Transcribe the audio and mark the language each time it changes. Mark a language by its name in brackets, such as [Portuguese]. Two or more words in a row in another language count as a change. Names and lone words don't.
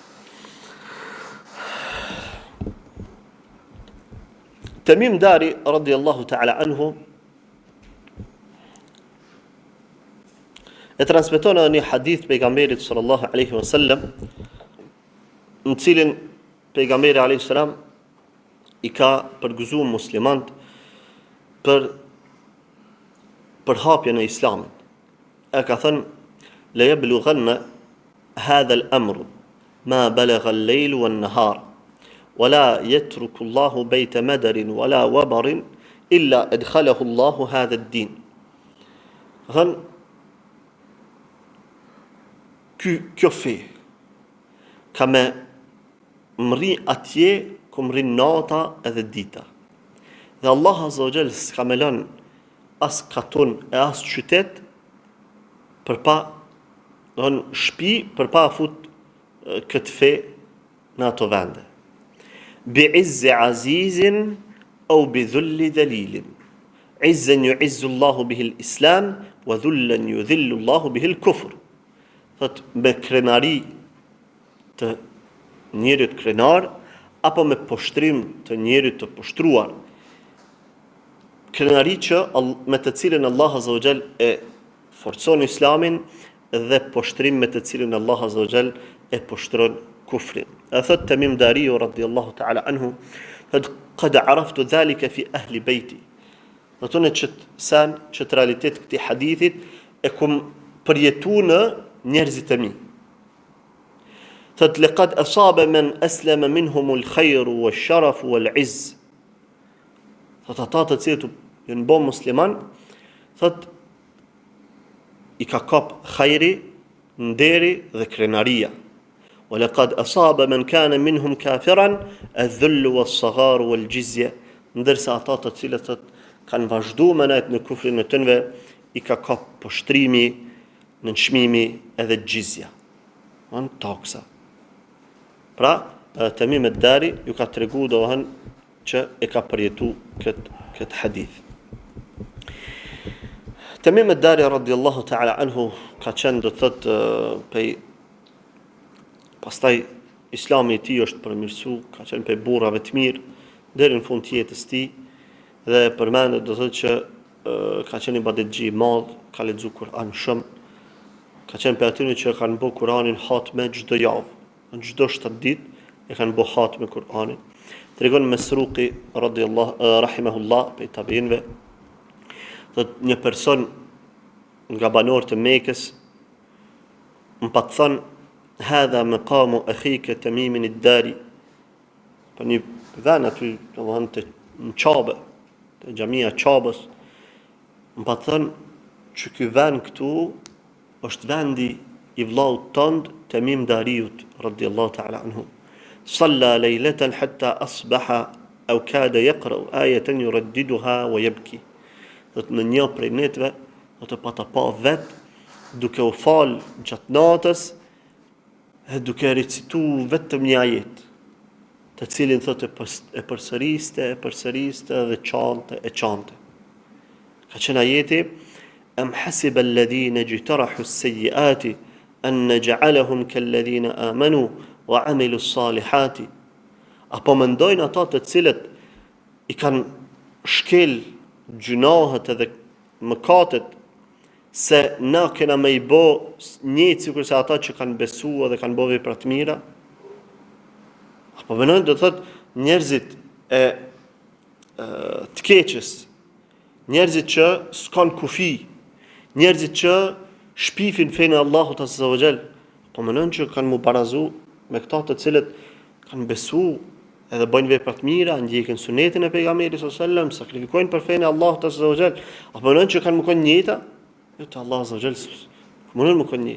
[Albanian] Tamim Dari [Arabic] رضي الله تعالى عنه [Albanian] e transmeton një hadith pejgamberit [Arabic] صلى الله عليه وسلم, [Albanian] në cilin pejgamberi [Arabic] عليه السلام [Albanian] i ka përgëzuar muslimanët për hapjen e islamit. E ka thënë [Arabic] لا يبلغن هذا الأمر ما بلغ الليل والنهار ولا يترك الله بيت مدر ولا وبر إلا أدخله الله هذا الدين. [Albanian] Thënë, kjo fe ka me mri atje ku mri nata edhe dita. Dhe Allah [Arabic] عز وجل [Albanian] s'ka me lënë as katun e as qytet për pa shtëpi për pa fut këtë fe në ato vende. [Arabic] بعز عزيز أو بذل ذليل عزا يعز الله به الإسلام وذلا يذل الله به الكفر. [Albanian] Thot me krenari të njerit krenar apo me poshtrim të njerit të poshtruar. Krenari që me të cilën Allah [Arabic] عز وجل [Albanian] e forcon islamin dhe poshtrim me të cilën Allah [Arabic] عز وجل [Albanian] e poshtron kufrin. [Arabic] Thot Tamim Dari رضي الله تعالى عنه, قد عرفت ذلك في أهل بيتي. [Albanian] Do të thonë që realitet këtij hadithit e kum përjetuar në njerëzit e mi. [Arabic] Thot لقد أصاب من أسلم منهم الخير والشرف والعز. [Albanian] Thot ata të cilët janë bën musliman, thot i ka kap khajri, nderi dhe krenaria. [Arabic] ولقد أصاب من كان منهم كافرا الذل والصغار والجزية. [Albanian] Ndërsa ata të cilët kanë vazhduar me në kufrin e tyre I ka kap poshtrimi, nënçmimi edhe gjizja. Taksa. Pra, Tamim ad-Dari ju ka tregu dohen që e ka përjetu këtë hadith. Tamim ad-Dari [Arabic] رضي الله تعالى عنه [Albanian] ka qenë do thotë pej pastaj Islami I tij është përmirësu, ka qenë pej burrave të mirë deri në fund të jetës tij dhe përmendet do thotë që ka qenë ibadetxhi I madh, ka lexuar Kur'an shumë, ka qenë prej atyre që kanë bërë Kur'anin hatme çdo javë, në çdo 7 ditë e kanë bërë hatme Kur'anin. Tregon Mesruqi [Arabic] رضي الله رحمه الله [Albanian] prej tabiinëve, thotë një person nga banorët e Mekës më pa të thënë [Arabic] هذا مقام أخيك [Albanian] Tamim ad-Dari. Për një vend aty, domethënë të në Qabe, te xhamia e Qabës, më pa thënë që ky vend këtu është vendi I vllaut tënd Tamim Dariut [Arabic] رضي الله تعالى عنه. صلى ليلة حتى أصبح أو كاد يقرأ آية يرددها ويبكي. [Albanian] Do të në një prej netëve do të pata pa vet duke u fal gjatë natës e duke recitu vetëm një ajet, të cilin thotë e përsëriste dhe çante. Ka qenë ajeti [Arabic] أم حسب الذين اجترحوا السيئات أن نجعلهم كالذين آمنوا وعملوا الصالحات. [Albanian] Apo mendojnë ata të cilët I kanë shkel gjunahet edhe mëkatet se na kena me I bo njëtë sikur se ata që kanë besua dhe kanë bo vepra të mira. Apo mendojnë do thotë njerëzit të keqës, njerëzit që s'kan kufi, njerëzit që shpifin fenë Allahut [Arabic] عز وجل, [Albanian] po mendojnë që kanë mubarazu me këta të cilët kanë besu edhe bëjnë vepra të mira, ndjekin sunetin e pejgamberit [Arabic] صلى الله عليه وسلم, [Albanian] sakrifikojnë për fenë Allahut [Arabic] عز وجل, [Albanian] apo mendojnë që kanë më kon njëta, jo te Allah [Arabic] عز وجل, [Albanian] mundon më kon një.